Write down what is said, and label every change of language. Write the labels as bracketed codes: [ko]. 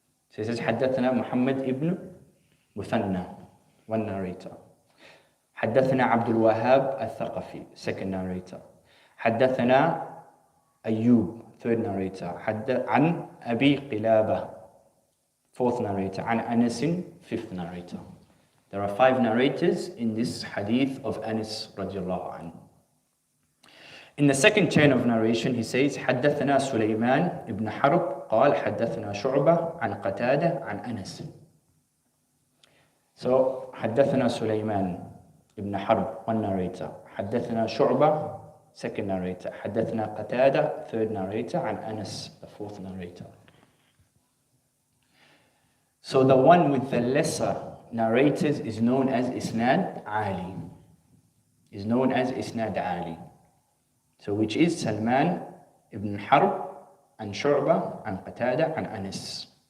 [en] So he says [ar] حدثنا محمد ابن مثنى, [en] one narrator. [ar] حدثنا عبد الوهاب الثقفي, [en] second narrator. [ar] حدثنا أيوب, [en] third narrator. [ar] عن أبي قلابة, [en] fourth narrator. [ar] عن أنس, [en] fifth narrator. There are five narrators in this hadith of Anas radiallahu anhu. In the second chain of narration, he says, [ar] حدثنا سليمان ابن حرب قال حدثنا شعبة عن قتادة عن أنس. So, حدثنا سليمان ابن حرب, [en] one narrator. [ar] حدثنا شعبة, [en] second narrator. [ar] حدثنا قتادة, [en] third narrator. [ar] عن أنس, [en] the fourth narrator. So the one with the lesser narrators is known as Isnad Ali. Is known as Isnad Ali. So which is Salman ibn Harb and Shu'bah and Qatada and Anas.